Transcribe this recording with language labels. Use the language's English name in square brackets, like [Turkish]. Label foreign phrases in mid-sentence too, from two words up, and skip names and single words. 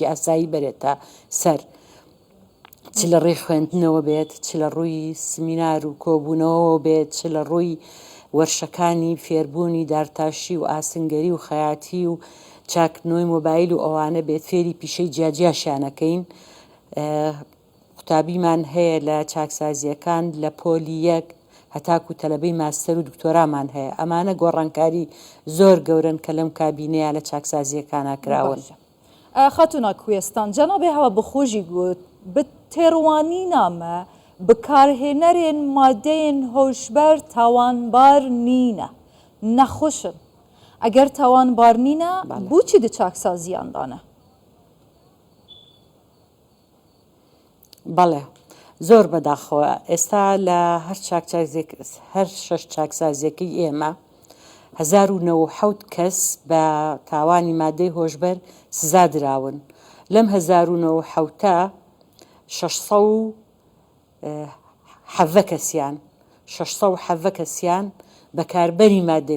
[Central Kurdish] ئاسایی بەرێتە سەر چ لە ڕێی خوێندنەوە بێت چ لە ڕووی سمینار و کۆبوونەوە بێت چ لە ڕووی وەرشەکانی فێربوونی دارتاشی و ئاسنگەری و خەیاتی و چاکنەوەی مۆبایل و ئەوانە بێت فێری پیشەی جیاجیاشیانەکەین قوتابیمان هەیە لە چاکسازیەکان لە پۆلی یەک هەتاکو تەلەبەی ماستەر و دکتۆرامان هەیە ئەمانە گۆڕانکاری زۆر گەورن کە لەم کابینەیە لە چاکسازیەکانە کراون. [Kurdish] خاتونا کوێستان جەنابێ هەوە بخۆشی گوت bi têrwanîna me bikarhênerên madeyên hojber tawanbar nîne nexweşin eger tawanbar nîne bû çi di çaksaziyan de ne [Central Kurdish] بەڵێ زۆر بەداخەوە ئێستا لە هەر 6 چاکسازیەکەی ئێمە 1970 کەس بە تاوانی مادەی هۆشبەر سزا دراون لەم 1970 670 کەسیان بەکاربەری مادەی